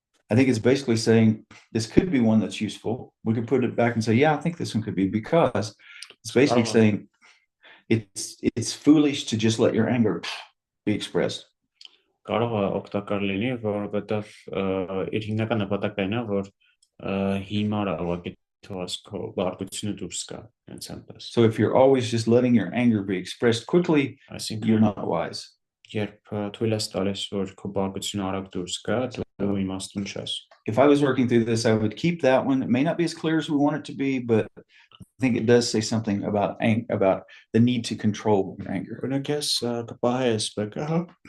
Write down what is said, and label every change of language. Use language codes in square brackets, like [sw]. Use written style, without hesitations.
[en] I think it's basically saying this could be one that's useful. We could put it back and say, yeah, I think this one could be, because it's basically saying it's foolish to just let your anger be expressed. [hy] Կարող է օգտակար լինի, որովհետև իր հիմնական նպատակն այն է, որ հիմարը ուղղակի թողած քո բարկությունը դուրս գա, հենց այնպես։ [en] So if you're always just letting your anger be expressed quickly, you're [hy] Այսինքն [en] not wise. [hy] երբ թույլ ես տալիս, որ քո բարկությունը արագ դուրս գա, դու իմաստուն չես։ [en] If I was working through this, I would keep that one. It may not be as clear as we want it to be, but I think it does say something about the need to control your anger. [hy] Օրինակ ես կպահես բեկը, հա։